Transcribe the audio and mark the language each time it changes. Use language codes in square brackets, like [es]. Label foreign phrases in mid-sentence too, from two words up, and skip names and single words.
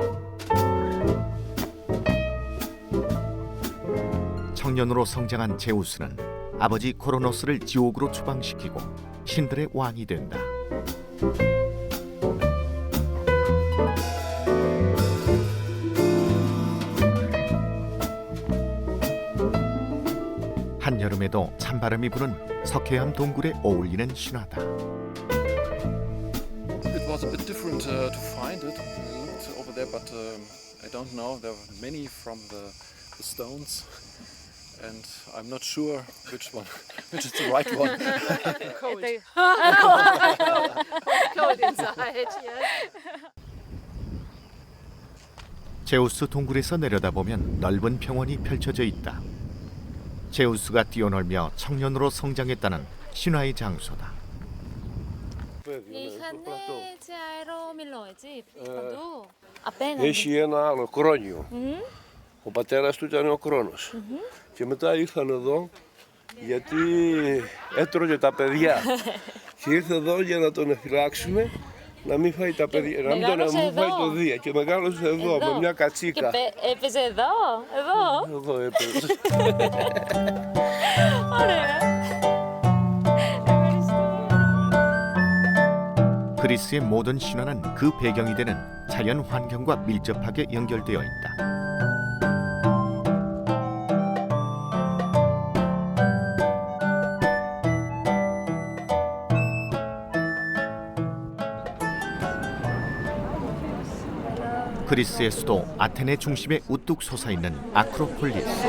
[ko] 청년으로 성장한 제우스는 아버지 크로노스를 지옥으로 추방시키고 신들의 왕이 된다. 한여름에도 찬바람이 부는 석회암 동굴에 어울리는 신화다. [en] It was a bit different to find it. We looked over there, but I don't know. There were many from the stones. and I'm not sure which is the right one. Cold. Cold inside, yes. [ko] 제우스 동굴에서 내려다보면 넓은 평원이 펼쳐져 있다. 제우스가 뛰어놀며 청년으로 성장했다는 신화의 장소다. [el] Είχαν έτσι αερόμηλο, έτσι, παντού. Έχει ένα άλλο κρόνιο. Ο πατέρας του ήταν ο Κρόνος. Και μετά ήρθαν εδώ γιατί έτρωγε τα παιδιά. Και ήρθε εδώ για να τον εφυλάξουμε, να μην φάει τα παιδιά, να μην φάει το Δία. Και μεγάλωσε εδώ με μια κατσίκα. Και έπαιζε εδώ, εδώ. Εδώ έπαιζε. Ωραία. [ko] 그리스의 모든 신화는 그 배경이 되는 자연 환경과 밀접하게 연결되어 있다. 그리스의 수도 아테네 중심에 우뚝 솟아있는 아크로폴리스.